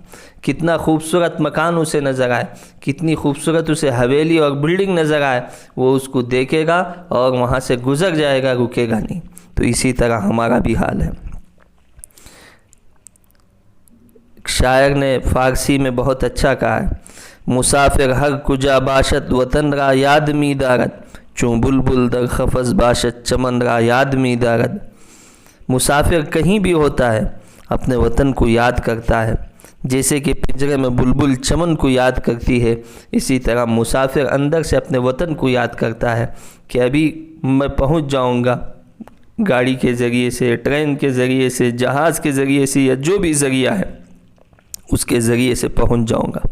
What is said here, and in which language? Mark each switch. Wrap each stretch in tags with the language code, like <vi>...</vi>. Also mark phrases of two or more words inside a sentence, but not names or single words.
<ur>کتنا خوبصورت مکان اسے نظر آئے، کتنی خوبصورت اسے حویلی اور بلڈنگ نظر آئے، وہ اس کو دیکھے گا اور وہاں سے گزر جائے گا، رکے گا نہیں۔ تو اسی طرح ہمارا بھی حال ہے۔ شاعر نے فارسی میں بہت اچھا کہا ہے،</ur> <fa>مسافر ہر کجا باشد وطن را یاد می دارد، چون بلبل در قفس باشد چمن را یاد می دارد۔</fa> <ur>مسافر کہیں بھی ہوتا ہے اپنے وطن کو یاد کرتا ہے، جیسے کہ پنجرے میں بلبل چمن کو یاد کرتی ہے، اسی طرح مسافر اندر سے اپنے وطن کو یاد کرتا ہے کہ ابھی میں پہنچ جاؤں گا، گاڑی کے ذریعے سے، ٹرین کے ذریعے سے، جہاز کے ذریعے سے، یا جو بھی ذریعہ ہے اس کے ذریعے سے پہنچ جاؤں گا۔</ur>